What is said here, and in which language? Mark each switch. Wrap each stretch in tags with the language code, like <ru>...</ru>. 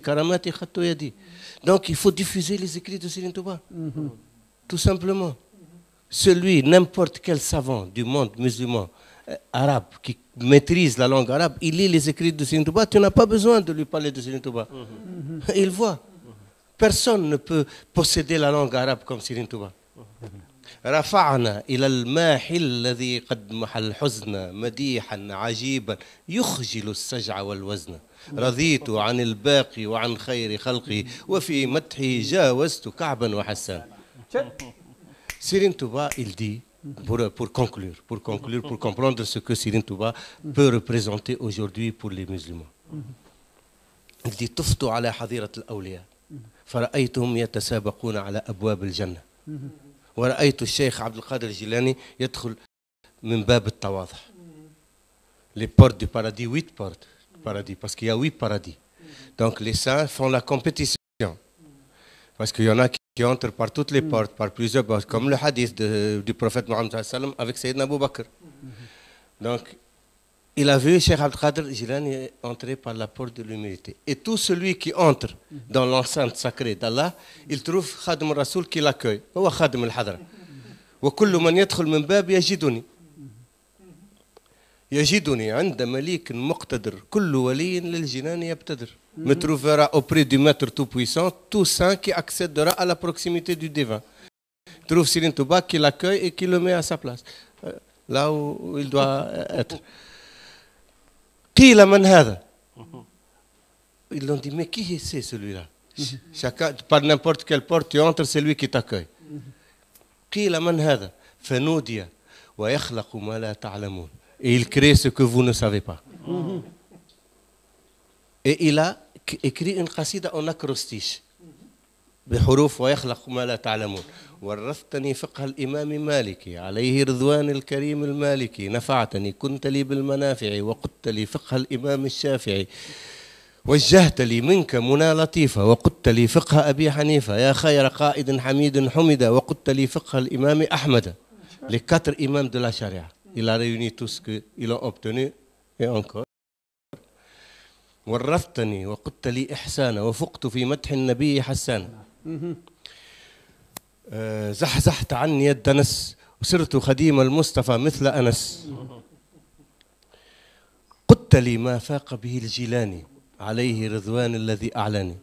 <fr>Karamati khattu yadi. Donc il faut diffuser les écrits de Serigne Touba. Tout simplement. Celui, n'importe quel savant du monde musulman, arabe, qui maîtrise la langue arabe, il lit les écrits de Serigne Touba, tu n'as pas besoin de lui parler de Serigne Touba. Il voit. Personne ne peut posséder la langue arabe comme Serigne Touba.</fr> <ar>رفعنا إلى الماحي الذي قد محى الحزن مديحا عجيبا يخجل السجع والوزن رضيت عن الباقي وعن خير خلقه وفي مدحه جاوزت كعبا وحسان.</ar> <fr>Serigne Touba, il dit, pour conclure, pour comprendre ce que Serigne Touba peut représenter aujourd'hui pour les musulmans. Il dit</fr> <ar>طفت على حظيرة الأولياء فرأيتهم يتسابقون على أبواب الجنة ورأيت الشيخ عبد القادر الجيلاني يدخل من باب التواضع.</ar> <fr>Les portes du paradis, 8 portes du paradis, parce qu'il y a 8 paradis. Donc les saints font la compétition. Parce qu'il y en a qui entrent par toutes les portes, par plusieurs portes, comme le hadith du prophète Mohammed avec Sayyidina Abu Bakr. Donc, il a vu Cheikh Abdel Qadir Jilani entrer par la porte de l'humilité. Et tout celui qui entre dans l'enceinte sacrée d'Allah, il trouve Khadim al-Rasoul qui l'accueille.</fr> <ar>هو خادم الحضرة. وكل من يدخل من باب يجدني. يجدني عند مليك مقتدر كل ولي للجنان يبتدر.</ar> <fr>Me trouvera auprès du maître tout-puissant, tout saint qui accédera à la proximité du divin. Trouve Serigne Touba qui l'accueille et qui le met à sa place, là où il doit être.</fr> <ar>قيل من هذا.</ar> <fr>Ils l'ont dit, mais qui c'est celui-là? Chacun, par n'importe quelle porte tu entres, c'est lui qui t'accueille.</fr> <ar>قيل من هذا فنودي ويخلق ما لا تعلمون.</ar> <fr>Et il crée ce que vous ne savez pas. Et il a écrit une qasida en acrostiche</fr> <ar>بحروف ويخلق ما لا تعلمون. ورثتني فقه الإمام مالكي عليه رضوان الكريم المالكي نفعتني كنت لي بالمنافع وقدت لي فقه الإمام الشافعي وجهت لي منك منى لطيفة وقدت لي فقه أبي حنيفة يا خير قائد حميد حمد وقدت لي فقه الإمام أحمد.</ar> <fr>Les 4 imams de la charia. Il a réuni tout ce qu'ils ont obtenu et encore.</fr> <ar>ورثتني وقدت لي إحسانا وفقت في مدح النبي حسانا زحزحت عني يد نس وصرت خديم المصطفى مثل أنس قدت لي ما فاق به الجيلاني عليه رضوان الذي أعلاني.</ar>